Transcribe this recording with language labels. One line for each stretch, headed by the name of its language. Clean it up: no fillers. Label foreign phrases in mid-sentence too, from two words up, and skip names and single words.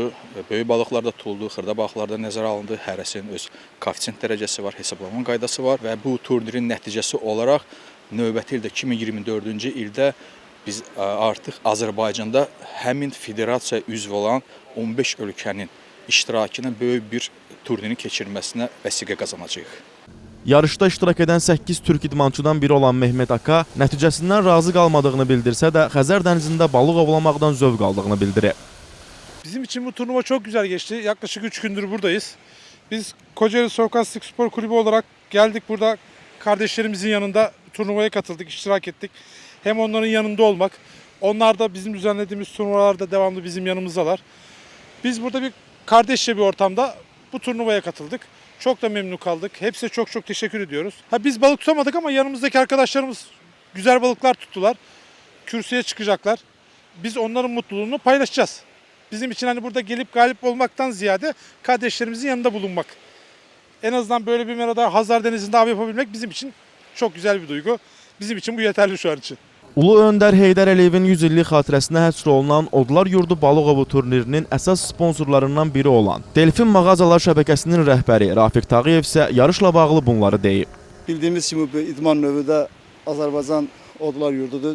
Azerbaijani: Böyük balıqlar da tutuldu, xırda balıqlar da nəzərə alındı. Hərəsinin öz koeffisient dərəcəsi var, hesablama qaydası var və bu turnirin nəticəsi olaraq növbəti ildə 2024-cü ildə biz artıq Azərbaycanda həmin federasiya üzv olan 15 ölkənin iştirakına böyük bir turnirin keçirilməsinə vəsiqə qazanacağıq. Yarışda iştirak edən 8 türk idmançıdan biri olan Mehmet Aka nəticəsindən razı qalmadığını bildirsə də Xəzər dənizində balıq ovlamaqdan zövq aldığını bildirir.
Turkish: Bizim için bu turnuva çok güzel geçti. Yaklaşık 3 gündür buradayız. Biz Kocaeli Sokastik Spor Kulübü olarak geldik burada. Kardeşlerimizin yanında turnuvaya katıldık, iştirak ettik. Hem onların yanında olmak, onlar da bizim düzenlediğimiz turnuvalarda devamlı bizim yanımızdalar. Biz burada bir kardeşçe bir ortamda bu turnuvaya katıldık. Çok da memnun kaldık. Hepsine çok çok teşekkür ediyoruz. Biz balık tutamadık ama yanımızdaki arkadaşlarımız güzel balıklar tuttular. Kürsüye çıkacaklar. Biz onların mutluluğunu paylaşacağız. Bizim için hani burada gelip galip olmaktan ziyade kardeşlerimizin yanında bulunmak. En azından böyle bir merada Hazar Denizi'nde av yapabilmek bizim için çok güzel bir duygu. Bizim için bu yeterli şu an için.
Azerbaijani: Ulu Öndər Heydər Əliyevin 100 illik xatirəsinə həsr olunan Odlar Yurdu balıq ovu turnirinin əsas sponsorlarından biri olan Delfin Mağazalar şəbəkəsinin rəhbəri Rafiq Tağıyev isə yarışla bağlı bunları deyib. Bildiyimiz kimi bu idman növü də Azərbaycan Odlar Yurdudur.